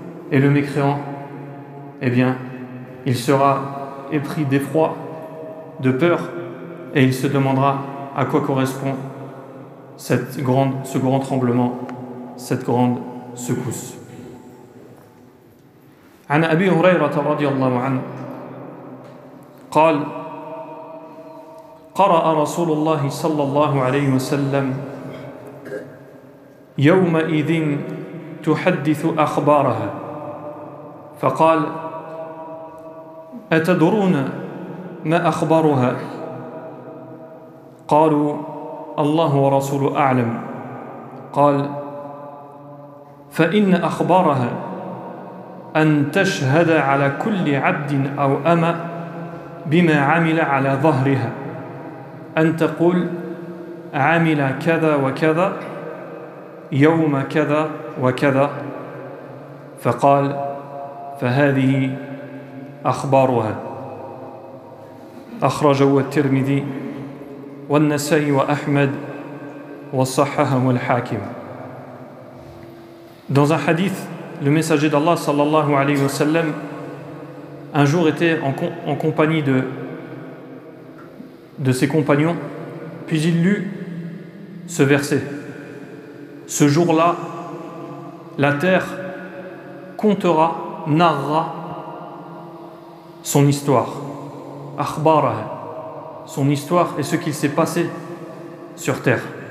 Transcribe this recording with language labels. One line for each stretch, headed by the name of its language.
French: Et le mécréant, eh bien, il sera épris d'effroi, de peur, et il se demandera à quoi correspond ce grand tremblement, cette grande secousse.
Arabic: عن أبي هريرة رضي الله عنه قال قرأ رسول الله صلى الله عليه وسلم يومئذ تحدث أخبارها فقال أتدرون ما أخبارها قالوا الله ورسوله أعلم قال فإن أخبارها أن تشهد على كل عبد أو أمة بما عمل على ظهرها أن تقول عمل كذا وكذا يوم كذا وكذا فقال فهذه أخبارها أخرجه الترمذي والنسائي وأحمد وصححه الحاكم.
French: Dans un hadith, le messager d'Allah sallallahu alayhi wa sallam un jour était en compagnie de ses compagnons, puis il lut ce verset. Ce jour-là, la terre comptera, narrera son histoire, akhbaraha, son histoire et ce qu'il s'est passé sur terre.